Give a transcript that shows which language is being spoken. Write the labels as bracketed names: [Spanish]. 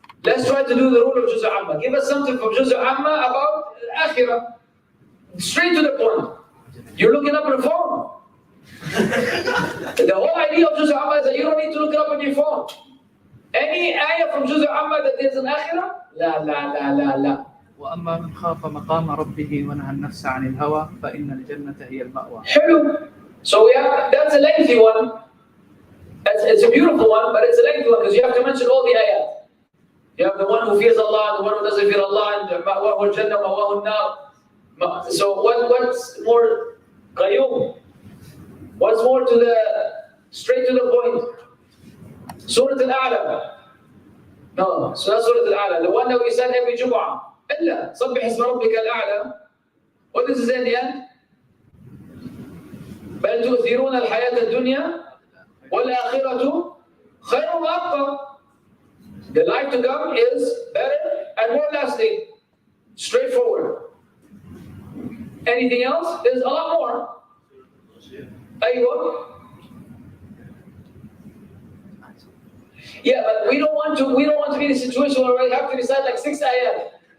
[English] Let's try to do the rule of Juz' Amma. Give us something from Juz' Amma about Akhirah. Straight to the point. You're looking up on the phone. The whole idea of Juz' Amma is that you don't need to look it up on your phone. Any ayah from Juz' Amma that there's an Akhirah? [Arabic] La. وأما من خاف مقام ربه ونهى النفس عن الهوى فإن الجنة هي المأوى. [English] Hello. So that's a lengthy one. It's a beautiful one, but it's a lengthy one because you have to mention all the ayat. You have the one who fears Allah, the one who doesn't fear Allah, and [Arabic] ma'wahu al-jannah, ma'wahu an-nar. [English] So what's more qayyum? What's more to the straight to the point? Surah Al-A'la. No, so that's Surah Al-A'la. The one that we said every Jumu'ah. [Arabic] إلا صبح اسم ربك الأعلى. [English] What does it say in the end? [Arabic] بل تؤثرون الحياة الدنيا والآخرة خير وأبقى. [English] The life to come is better and more lasting. Straightforward. Anything else? There's a lot more. Aywa. Yeah, but we don't want to be in a situation where we have to recite like 6 ayat.